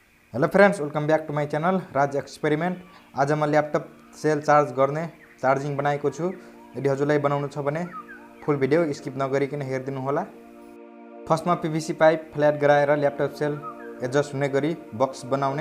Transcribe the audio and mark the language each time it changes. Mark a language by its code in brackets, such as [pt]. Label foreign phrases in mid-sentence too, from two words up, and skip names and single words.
[en] Hello friends, welcome back to my channel Raj Experiment. [ne] आज म [en] laptop cell [ne] चार्ज गर्ने चार्जिङ बनाएको छु। यदि हजुरलाई बनाउनु छ भने फुल भिडियो स्किप नगरिकन हेरिदिनु होला। फर्स्टमा [en] PVC pipe [ne] फ्ल्याट गराएर [en] laptop cell [ne] एडजस्ट हुने गरी बक्स बनाउने।